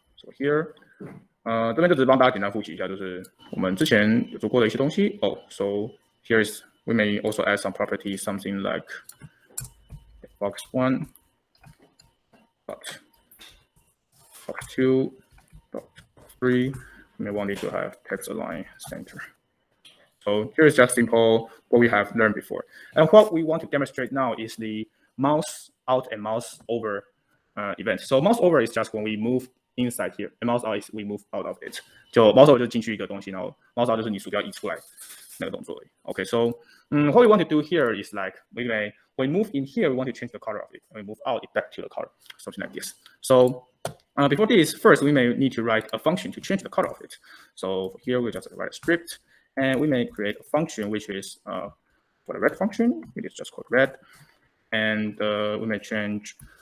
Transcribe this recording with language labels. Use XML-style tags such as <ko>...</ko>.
<en>So here,</en> <zh>这边就只是帮大家简单复习一下，就是我们之前有做过的一些东西。</zh> <en>So here is we may also add some properties, something like box1, box2, box3. We may want it to have text align center. So here is just simple what we have learned before. And what we want to demonstrate now is the mouse out and mouse over event. So mouse over is just when we move inside here, and mouse out is we move out of it.</en> <zh>就 mouse over 就进去一个东西，然后 mouse out 就是你鼠标移出来那个动作而已。</zh> <en>Okay, so what we want to do here is like when we move in here, we want to change the color of it. When we move out, it back to the color, something like this. So before this, first we may need to write a function to change the color of it. So here we just write a script, and we may create a function which is for the red function, it is just called red, and we may change</en>